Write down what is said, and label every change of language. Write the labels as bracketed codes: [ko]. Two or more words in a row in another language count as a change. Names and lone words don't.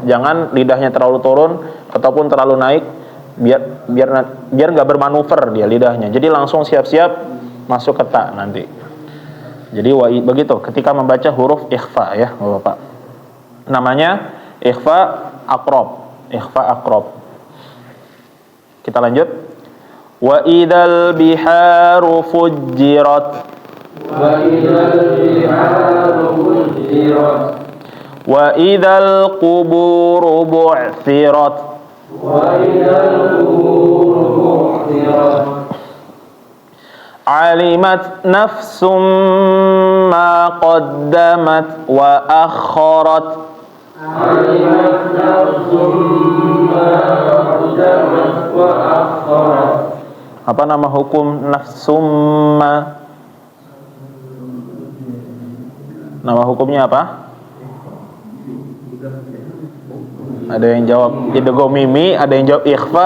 [id] Jangan lidahnya terlalu turun ataupun terlalu naik, biar nggak bermanuver dia lidahnya. Jadi langsung siap-siap masuk ke ta nanti. Jadi begitu ketika membaca huruf ikhfa ya, Bapak. Namanya [ar] إخفاء أقرب. إخفاء أقرب. [id] Kita lanjut. [ar] وإذا البحار فجرت. وإذا القبور بعثرت. علمت نفس ما قدمت وأخرت. [id] Apa nama hukum [ar] نفس ما? [id] Nama hukumnya apa? Ada yang jawab [ar] إدغام ميمي, [id] ada yang jawab ikhfa.